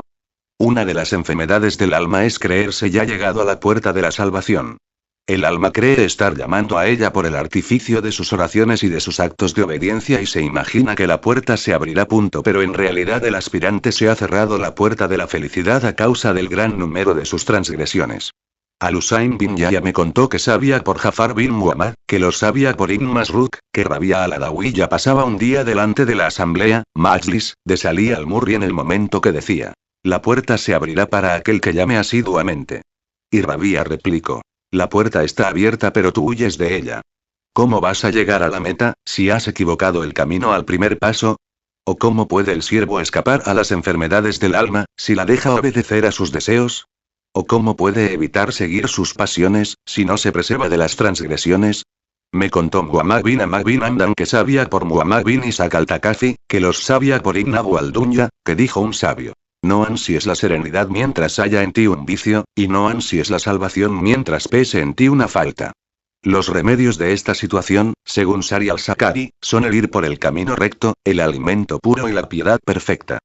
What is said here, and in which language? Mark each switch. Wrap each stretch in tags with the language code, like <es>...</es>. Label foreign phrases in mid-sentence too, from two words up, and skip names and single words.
<es>Una de las enfermedades del alma es creerse ya llegado a la puerta de la salvación. El alma cree estar llamando a ella por el artificio de sus oraciones y de sus actos de obediencia y se imagina que la puerta se abrirá. Pero en realidad el aspirante se ha cerrado la puerta de la felicidad a causa del gran número de sus transgresiones. Al-Husayn bin Yahya me contó que sabía por Jafar bin Muhammad, que lo sabía por Ibn Masruk, que Rabia al-Adawi ya pasaba un día delante de la asamblea, Majlis, de Salih al-Murri en el momento que decía: la puerta se abrirá para aquel que llame asiduamente. Y Rabia replicó: la puerta está abierta pero tú huyes de ella. ¿Cómo vas a llegar a la meta, si has equivocado el camino al primer paso? ¿O cómo puede el siervo escapar a las enfermedades del alma, si la deja obedecer a sus deseos? ¿O cómo puede evitar seguir sus pasiones, si no se preserva de las transgresiones? Me contó Muhammad bin Ahmad bin Hamdan que sabía por Muhammad bin Ishaq al-Takafi, que los sabía por Ibn Abu al-Dunya, que dijo un sabio: no ansies la serenidad mientras haya en ti un vicio, y no ansies la salvación mientras pese en ti una falta. Los remedios de esta situación, según Sari al-Sakari, son el ir por el camino recto, el alimento puro y la piedad perfecta.</es>